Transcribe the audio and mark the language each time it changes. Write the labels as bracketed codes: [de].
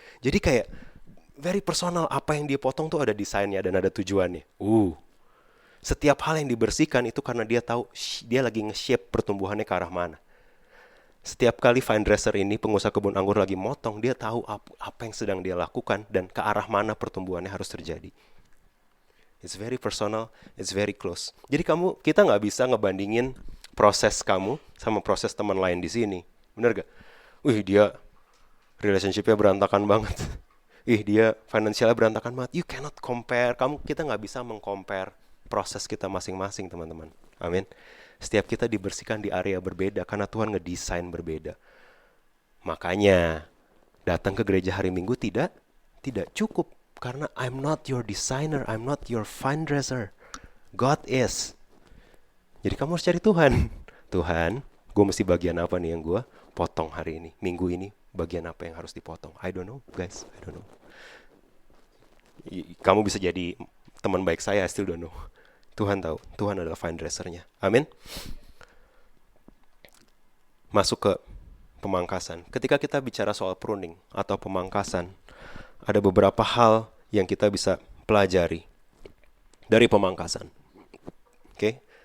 [id] Jadi kayak [en] very personal, [id] apa yang dia potong tuh ada desainnya dan ada tujuannya. Setiap hal yang dibersihkan itu karena dia tahu dia lagi nge-shape pertumbuhannya ke arah mana. Setiap kali vine dresser ini, pengusaha kebun anggur lagi motong, dia tahu apa yang sedang dia lakukan dan ke arah mana pertumbuhannya harus terjadi. [en] It's very personal, it's very close. [id] Jadi kita nggak bisa ngebandingin proses kamu sama proses teman lain di sini. Bener gak? Wih, dia relationship-nya berantakan banget. Ih, dia finansialnya berantakan banget. [en] You cannot compare. [id] Kita nggak bisa mengcompare proses kita masing-masing, teman-teman. Amin. Setiap kita dibersihkan di area berbeda karena Tuhan ngedesain berbeda. Makanya datang ke gereja hari Minggu tidak cukup. Karena [en] I'm not your designer, I'm not your fine dresser. God is. [id] Jadi kamu harus cari Tuhan. Tuhan, gue mesti bagian apa nih yang gue potong hari ini, minggu ini, bagian apa yang harus dipotong. [en] I don't know, guys, I don't know. [id] Kamu bisa jadi teman baik saya, [en] I still don't know. [id] Tuhan tahu, Tuhan adalah fine dressernya. Amin. Masuk ke pemangkasan. Ketika kita bicara soal pruning atau pemangkasan, ada beberapa hal yang kita bisa pelajari dari pemangkasan. Oke.